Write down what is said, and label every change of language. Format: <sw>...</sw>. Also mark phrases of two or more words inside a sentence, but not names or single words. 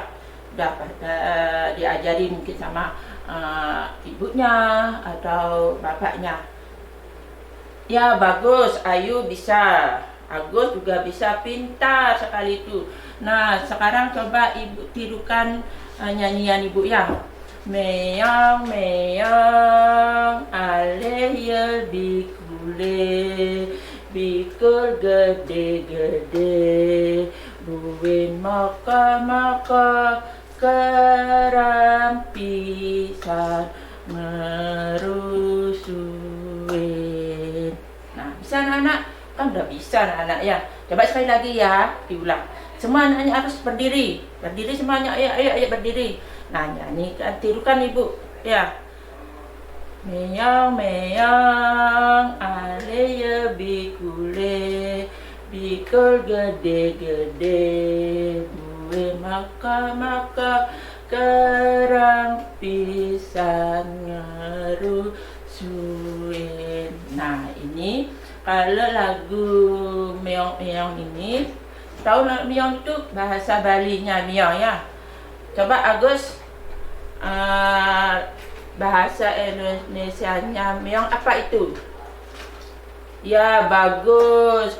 <id>Dapat diajari mungkin sama ibunya atau bapaknya. Ya, bagus, Ayu bisa, Agus juga bisa, pintar sekali itu. Nah, sekarang coba Ibu tirukan nyanyian Ibu, ya.</id> <ban>Meong meong aleyel bikule, bikul gede-gede, buin maka-maka, kerang pisan merusuin.</ban> <id>Nah, bisa anak-anak? Kan udah bisa anak-anak, ya. Coba sekali lagi, ya, diulang. Semua anaknya harus berdiri. Berdiri semuanya, ayo berdiri. Nah, nyanyikan, tirukan Ibu, ya.</id> <ban>Meong meong aleye bikule, bikul gede-gede, buwe maka-maka, kerang pisan ngerusuin.</ban> <id>Nah, ini kalau lagu meong-meong ini, tahu meong itu bahasa Balinya meong, ya. Coba Agus, bahasa Indonesianya meong apa itu? Ya, bagus.</id>